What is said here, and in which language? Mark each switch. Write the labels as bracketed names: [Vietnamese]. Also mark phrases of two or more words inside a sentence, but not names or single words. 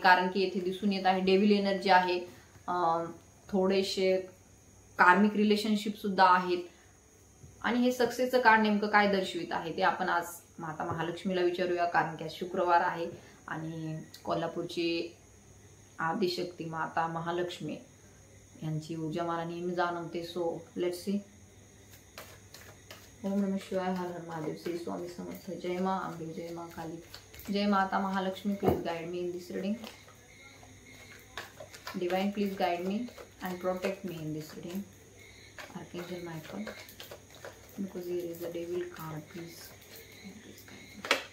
[Marathi] कारण की येथे दिसून येत आहे [English] devil energy [Marathi] आहे, थोडेसे [English] karmic relationship [Marathi] सुद्धा आहेत. आणि हे सक्सेसचं कार्ड नेमकं काय दर्शवित आहे ते आपण आज माता महालक्ष्मीला विचारूया. कारण की आज शुक्रवार आहे आणि कोल्हापूरची आदिशक्ती माता महालक्ष्मी यांची ऊर्जा मला नेहमी जाणवते. [English] so let's see. [Sanskrit] ओम नमः शिवाय, हर हर महादेव, [Marathi] श्री स्वामी समर्थ, [Hindi] जय मां अंबे, जय मां काली, [Marathi] जय माता महालक्ष्मी. [English] please guide me in this reading. divine please guide me and protect me in this reading. Archangel Michael, because here is the devil card, please guide me.